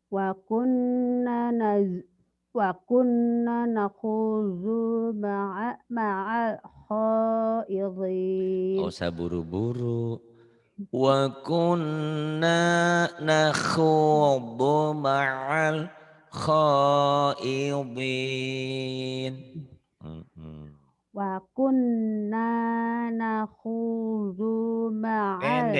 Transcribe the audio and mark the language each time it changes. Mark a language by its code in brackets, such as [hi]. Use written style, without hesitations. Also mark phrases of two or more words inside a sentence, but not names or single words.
[ar] وكنا نخوض مع [id] Gak [ar] khaidin. [id] usah buru-buru. [ar] وكنا نخوض مع الخائضين. وكنا نخوض مع